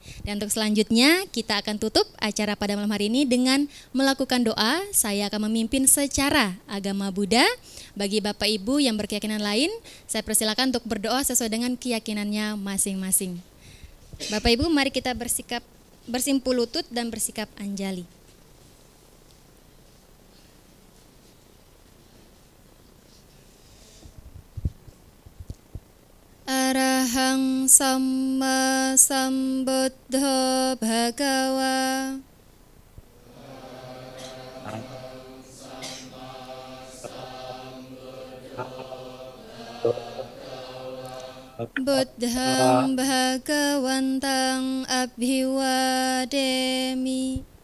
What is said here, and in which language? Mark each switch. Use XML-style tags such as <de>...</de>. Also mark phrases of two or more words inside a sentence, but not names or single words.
<id>Dan untuk selanjutnya kita akan tutup acara pada malam hari ini dengan melakukan doa. Saya akan memimpin secara agama Buddha. Bagi Bapak Ibu yang berkeyakinan lain, saya persilakan untuk berdoa sesuai dengan keyakinannya masing-masing. Bapak Ibu, mari kita bersimpul lutut dan bersikap anjali.</id> <pi>Arahang Samma Sambuddha Bhagawa. Buddham Bhagawantang Abhiwademi.</pi>